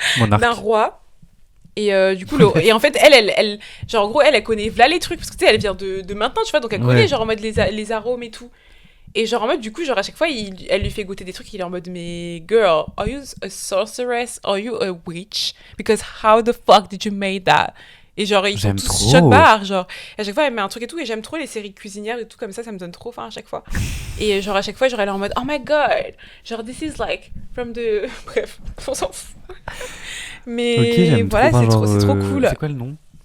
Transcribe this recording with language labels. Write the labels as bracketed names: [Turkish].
[French] Monarque. D'un roi. Et du coup, et en fait, elle, genre en gros, elle connaît v'là les trucs. Parce que tu sais, elle vient de maintenant, tu vois. Donc elle connaît, genre en mode les arômes et tout. Et genre en mode, du coup, genre à chaque fois, elle lui fait goûter des trucs. Il est en mode, mais [English] girl, are you a sorceress? Are you a witch? Because how the fuck did you make that? [French] Et genre, ils sont tous choc barre, genre. Et à chaque fois, elle met un truc et tout. Et j'aime trop les séries cuisinières et tout comme ça me donne trop faim à chaque fois. Et genre, à chaque fois, genre, elle est en mode, [English] oh my god, [French] genre, [English] this is like from the. [French] Bref, on s'en fout. Mais okay, voilà, trop, c'est trop cool. C'est quoi le nom?